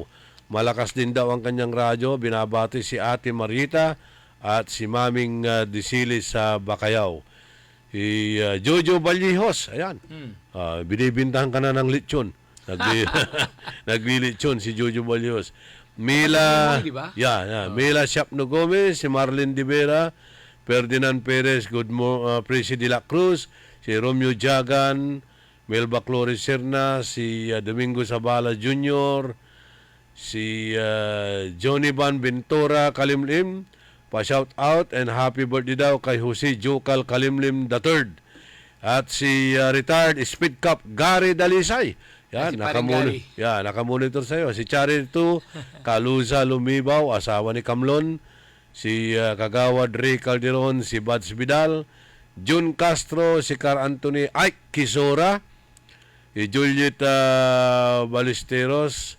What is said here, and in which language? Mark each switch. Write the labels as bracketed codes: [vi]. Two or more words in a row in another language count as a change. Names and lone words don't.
[tl] Malakas din daw ang kanyang radyo. Binabati si Ate Marita at si Maming Disilis sa Bacayao. Si Jojo Baljihos, ayan. Binibintahan ka na ng lechon. Naglilitsyon si Jojo Baljihos. Mila, Diba? Mila Shapno Gomez, si Marlene De Vera, Ferdinand Perez, Presi de la Cruz, si Romeo Jagan, Melba Flores Serna, si Domingo Zabala Jr., si Johnny Van Ventura Kalimlim, pa- [en] shout out and happy birthday [tl] daw kay Jose Jokal Kalimlim III. At si retired Speed Cup Gary Dalisay. Yan, Si nakamonitor sa iyo. Si Charito Kaluza Lumibaw, asawa ni Kamlon. Si Kagawad Ray Calderon, si Bads Vidal, Jun Castro, si Car Anthony Ike Kisora, si Juliet Ballesteros.